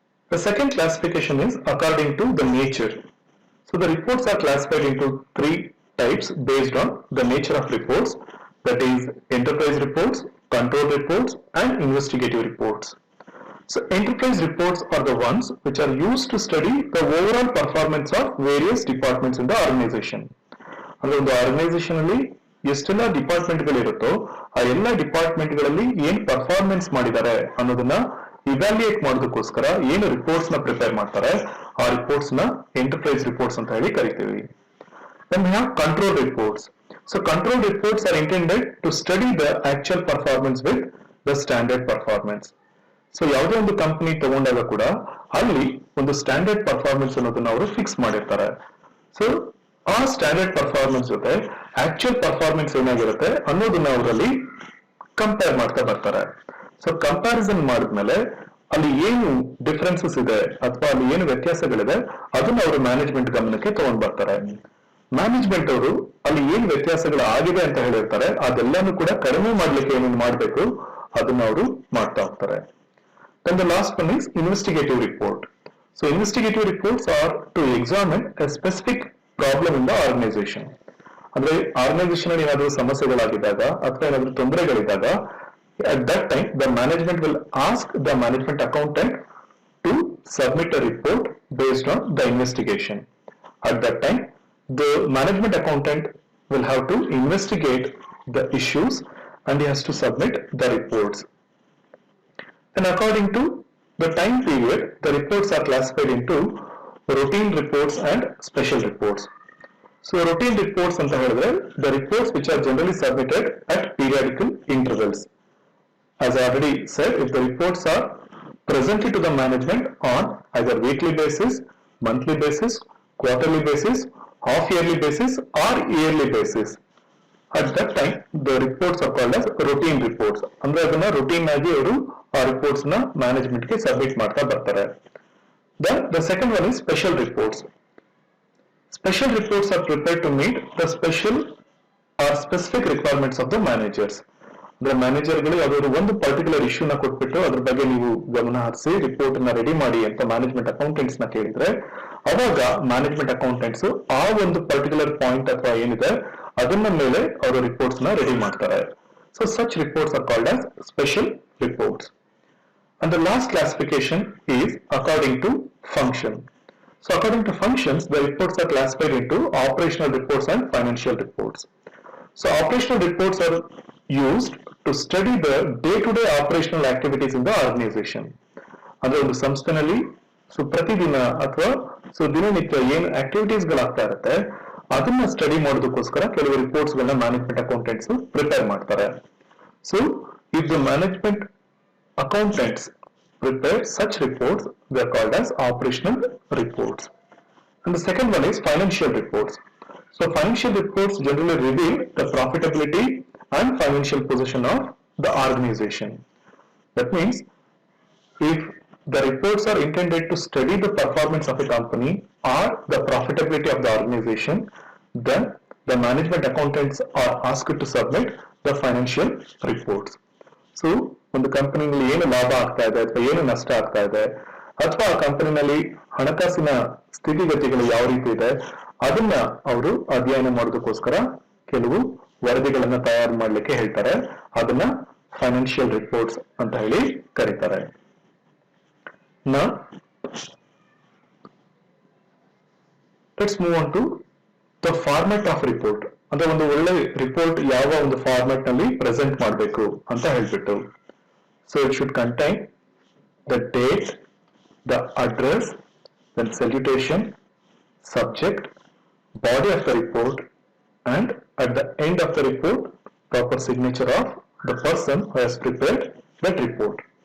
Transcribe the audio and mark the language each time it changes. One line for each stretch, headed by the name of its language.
English: The second classification is according to the nature. So the reports are classified into three types based on the nature of reports, that is enterprise reports, control reports and investigative reports. So enterprise reports are the ones which are used to study the overall performance of various departments in the organization.
Kannada: ಅಂದರೆ ಒಂದು organisation ಅಲ್ಲಿ ಎಷ್ಟೆಲ್ಲ ಡಿಪಾರ್ಟ್ಮೆಂಟ್ಗಳಿರುತ್ತೋ ಆ ಎಲ್ಲ ಡಿಪಾರ್ಟ್ಮೆಂಟ್ಗಳಲ್ಲಿ ಏನು performance ಮಾಡಿದ್ದಾರೆ ಅನ್ನೋದನ್ನ evaluate ಮಾಡೋದಕ್ಕೋಸ್ಕರ ಏನು ರಿಪೋರ್ಟ್ಸ್ ನ ಪ್ರಿಪೇರ್ ಮಾಡ್ತಾರೆ ಆ ರಿಪೋರ್ಟ್ಸ್ ನ ಎಂಟರ್ಪ್ರೈಸ್ ರಿಪೋರ್ಟ್ಸ್ ಅಂತ ಹೇಳಿ ಕರಿತೀವಿ.
English: Then we have control reports. So control reports are intended to study the actual performance with the standard performance.
Kannada: So ಯಾವುದೇ ಒಂದು ಕಂಪನಿ ತಗೊಂಡಾಗ ಕೂಡ ಅಲ್ಲಿ ಒಂದು ಸ್ಟ್ಯಾಂಡರ್ಡ್ ಪರ್ಫಾರ್ಮೆನ್ಸ್ ಅನ್ನೋದನ್ನ ಅವರು ಫಿಕ್ಸ್ ಮಾಡಿರ್ತಾರೆ. ಸೊ ಆ ಸ್ಟ್ಯಾಂಡರ್ಡ್ ಪರ್ಫಾರ್ಮೆನ್ಸ್ ಜೊತೆ ಆಕ್ಚುಯಲ್ ಪರ್ಫಾರ್ಮೆನ್ಸ್ ಏನಾಗಿರುತ್ತೆ ಅನ್ನೋದನ್ನ ಅವರಲ್ಲಿ ಕಂಪೇರ್ ಮಾಡ್ತಾ ಬರ್ತಾರೆ. ಸೊ ಕಂಪ್ಯಾರಿಸನ್ ಮಾಡಿದ್ಮೇಲೆ ಅಲ್ಲಿ ಏನು ಡಿಫರೆನ್ಸಸ್ ಇದೆ ಅಥವಾ ಅಲ್ಲಿ ಏನು ವ್ಯತ್ಯಾಸಗಳಿದೆ ಅದನ್ನ ಅವರು ಮ್ಯಾನೇಜ್ಮೆಂಟ್ ಗಮನಕ್ಕೆ ತಗೊಂಡ್ ಬರ್ತಾರೆ. ಮ್ಯಾನೇಜ್ಮೆಂಟ್ ಅವರು ಅಲ್ಲಿ ಏನ್ ವ್ಯತ್ಯಾಸಗಳು ಆಗಿದೆ ಅಂತ ಹೇಳಿರ್ತಾರೆ ಅದೆಲ್ಲಾನು ಕೂಡ ಕಡಿಮೆ ಮಾಡ್ಲಿಕ್ಕೆ ಏನೇನು ಮಾಡ್ಬೇಕು ಅದನ್ನ ಅವರು ಮಾಡ್ತಾ ಹೋಗ್ತಾರೆ.
English: Then the last one is investigative report. So investigative reports are to examine a specific problem in the organization.
Kannada: ಅಂದ್ರೆ ಆರ್ಗನೈಸೇಷನ್ ಅಲ್ಲಿ ಏನಾದರೂ ಸಮಸ್ಯೆಗಳಾಗಿದ್ದಾಗ ಅಥವಾ ಏನಾದರೂ ತೊಂದರೆಗಳಿದ್ದಾಗ
English: at that time the management will ask the management accountant to submit a report based on the investigation. At that time the management accountant will have to investigate the issues and he has to submit the reports. And according to the time period, the reports are classified into routine reports and special reports. So routine reports
Kannada: anta helidre
English: the reports which are generally submitted at periodical intervals. As I already said, if the reports are presented to the management on either weekly basis, monthly basis, quarterly basis, half yearly basis or yearly basis, at that time the reports are called as routine reports.
Kannada: ಅಂದ್ರೆ ಅದನ್ನ routine ಆಗಿ ಅವರು ಆ reports ನ management ಗೆ submit ಮಾಡ್ತಾ ಬರ್ತಾರೆ.
English: Then the second one is special reports. Special reports are prepared to meet the special or specific requirements of the managers.
Kannada: ಅಂದ್ರೆ ಮ್ಯಾನೇಜರ್ಗಳು ಯಾವ್ದಾದ್ರು ಒಂದು ಪರ್ಟಿಕ್ಯುಲರ್ ಇಶ್ಯೂನ ಕೊಟ್ಬಿಟ್ಟು ಅದ್ರ ಬಗ್ಗೆ ನೀವು ಗಮನ ಹರಿಸಿ ರಿಪೋರ್ಟ್ ನ ರೆಡಿ ಮಾಡಿ ಅಂತ ಮ್ಯಾನೇಜ್ಮೆಂಟ್ ಅಕೌಂಟೆಂಟ್ಸ್ ನ ಕೇಳಿದ್ರೆ ಅವಾಗ ಮ್ಯಾನೇಜ್ಮೆಂಟ್ ಅಕೌಂಟೆಂಟ್ಸ್ ಆ ಒಂದು ಪರ್ಟಿಕ್ಯುಲರ್ ಪಾಯಿಂಟ್ ಅಥವಾ ಏನಿದೆ ಅದನ್ನ ಮೇಲೆ ಅವರು ರಿಪೋರ್ಟ್ಸ್ ನ ರೆಡಿ ಮಾಡ್ತಾರೆ.
English: So such reports are called as special reports. And the last classification is according to function. So according to functions, the reports are classified into operational reports and financial reports. So operational reports are used to study the day-to-day operational activities in the organization.
Kannada: ಅಂದ್ರೆ ಒಂದು ಸಂಸ್ಥೆನಲ್ಲಿ so ಪ್ರತಿದಿನ ಅಥವಾ so ದಿನನಿತ್ಯ ಏನು activities ಗಳಾಗ್ತಾ ಇರುತ್ತೆ ಅದನ್ನ study ಮಾಡೋದಕ್ಕೋಸ್ಕರ ಕೆಲವು ರಿಪೋರ್ಟ್ಸ್ ಗಳನ್ನ ಮ್ಯಾನೇಜ್ಮೆಂಟ್ ಅಕೌಂಟೆಂಟ್ಸ್ ಪ್ರಿಪೇರ್ ಮಾಡ್ತಾರೆ.
English: So if the management accountants prepare such reports, they are called as operational reports. And the second one is financial reports. So financial reports generally reveal the profitability and financial position of the organization. That means if the reports are intended to study the performance of a company or the profitability of the organization, then the management accountants are asked to submit the financial reports.
Kannada: So ಒಂದು ಕಂಪನಿನಲ್ಲಿ ಏನು ಲಾಭ ಆಗ್ತಾ ಇದೆ ಅಥವಾ ಏನು ನಷ್ಟ ಆಗ್ತಾ ಇದೆ ಅಥವಾ ಆ ಕಂಪನಿನಲ್ಲಿ ಹಣಕಾಸಿನ ಸ್ಥಿತಿಗತಿಗಳು ಯಾವ ರೀತಿ ಇದೆ ಅದನ್ನ ಅವರು ಅಧ್ಯಯನ ಮಾಡೋದಕ್ಕೋಸ್ಕರ ಕೆಲವು ವರದಿಗಳನ್ನ ತಯಾರು ಮಾಡ್ಲಿಕ್ಕೆ ಹೇಳ್ತಾರೆ. ಅದನ್ನ ಫೈನಾನ್ಷಿಯಲ್ ರಿಪೋರ್ಟ್ಸ್ ಅಂತ ಹೇಳಿ ಕರೀತಾರೆ. Now
English: Let's move on to the format of report.
Kannada: ಅಂದ್ರೆ ಒಂದು ಒಳ್ಳೆ ರಿಪೋರ್ಟ್ ಯಾವ ಒಂದು ಫಾರ್ಮ್ಯಾಟ್ ನಲ್ಲಿ ಪ್ರೆಸೆಂಟ್ ಮಾಡಬೇಕು ಅಂತ ಹೇಳ್ಬಿಟ್ಟು.
English: So it should contain the date, the address, then salutation, subject, body of the report, and at the end of the report, proper signature of the person who has prepared that report.